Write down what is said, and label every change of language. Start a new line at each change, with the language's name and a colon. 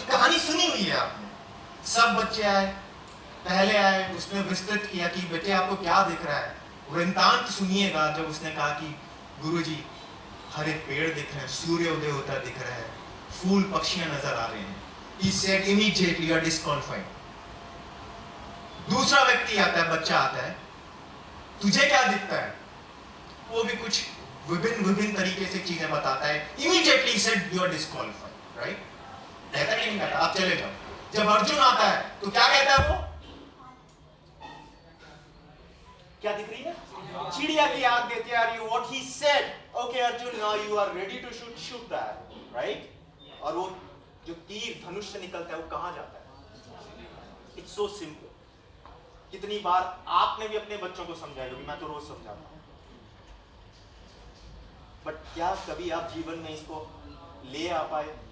Hindi: कहानी सुनी हुई है आपने, सब बच्चे आए, पहले आए, उसने विस्तृत किया कि बेटे आपको क्या दिख रहा है। वृत्तांत सुनिएगा जब उसने कहा कि गुरुजी हरे पेड़ दिख रहे हैं, सूर्य उदय होता दिख रहा है, फूल पक्षियां नजर आ रहे हैं।
English: He said immediately you are disqualified.
Hindi: दूसरा व्यक्ति आता है, बच्चा आता है, तुझे क्या दिखता है? वो भी कुछ विभिन्न तरीके से चीजें बताता है।
English: Immediately he said you are disqualified, right?
Hindi: कहता कि नहीं कहता, आप चले जाओ। जब अर्जुन आता है तो क्या कहता है वो? क्या दिख रही है? चिड़िया की याद देती है।
English: Are you what he said? Okay Arjun, now you are ready to shoot that, right?
Hindi: और वो जो तीर धनुष से निकलता है वो कहां जाता है?
English: It's so simple.
Hindi: कितनी बार आपने भी अपने बच्चों को समझाया होगी, मैं तो रोज समझाता हूं, बट क्या कभी आप जीवन में इसको ले आ पाए?